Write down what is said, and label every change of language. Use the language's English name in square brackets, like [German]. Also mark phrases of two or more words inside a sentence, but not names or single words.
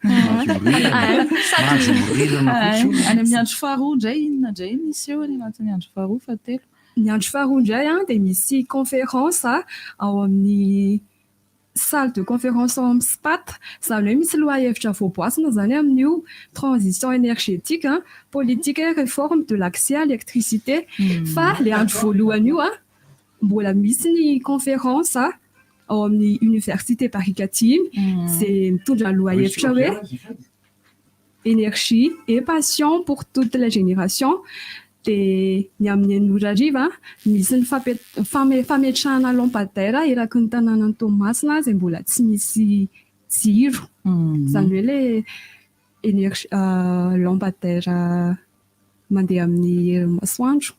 [Malagasy] Any amin'ny andro faharoa indray inona indray misy eo any anatin'ny andro faharoa fahatelo? Ny andro faharoa indray dia misy conférence ao amin'ny [French] salle de conférence [Malagasy] ao amin'ny SPAT izany hoe misy lohahevitra voaboasina zany amin'io [French] transition énergétique politique et réforme de l'accès à l'électricité [Malagasy] fa ilay andro voalohany io mbola misy ny conférence ao amin'ny université Paris 4 izay mitondra lohahevitra hoe [French] énergie et passion pour toutes les générations. [Malagasy] Dia ny amin'ny Anoriariva misy ny fametrahana lampadaire eraky ny tanànan'ny Toamasina izay mbola tsy misy jiro izany hoe ilay lampadaire mandeha amin'ny herin'ny masoandro.